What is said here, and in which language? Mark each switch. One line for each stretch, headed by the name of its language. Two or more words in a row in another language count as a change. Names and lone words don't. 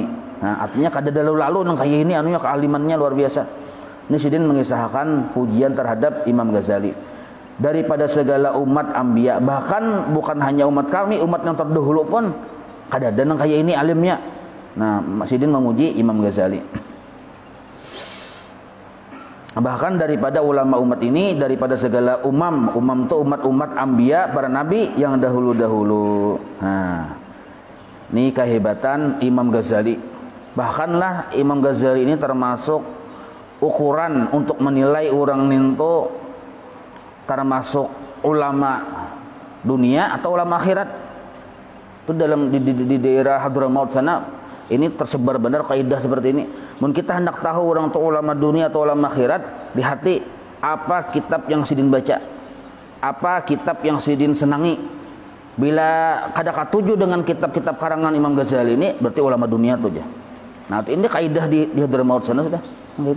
Banjar: Nah, artinya kadada lalu nang kaya ini anunya kealimannya luar biasa.
Indonesian: Ini Sidin mengisahkan pujian terhadap Imam Ghazali daripada segala umat anbiya, bahkan bukan hanya umat kami, umat yang terdahulu pun
Banjar: kadada nang kaya ini alimnya.
Indonesian: Nah, Sidin memuji Imam Ghazali. Bahkan daripada ulama umat ini, daripada segala umam itu umat-umat anbiya, para nabi yang dahulu-dahulu. Nah, ini kehebatan Imam Ghazali. Bahkanlah Imam Ghazali ini termasuk ukuran untuk menilai orang itu termasuk ulama dunia atau ulama akhirat. Itu dalam di daerah Hadramaut sana ini tersebar benar kaidah seperti ini.
Banjar: Mun kita hendak tahu orang itu ulama dunia atau ulama akhirat, di hati apa kitab yang Sidin baca, apa kitab yang Sidin senangi. Bila kada katuju dengan kitab-kitab karangan Imam Ghazali ini, berarti ulama dunia tuh aja.
Indonesian: Nah, ini kaidah di Hadramaut sana sudah gitu.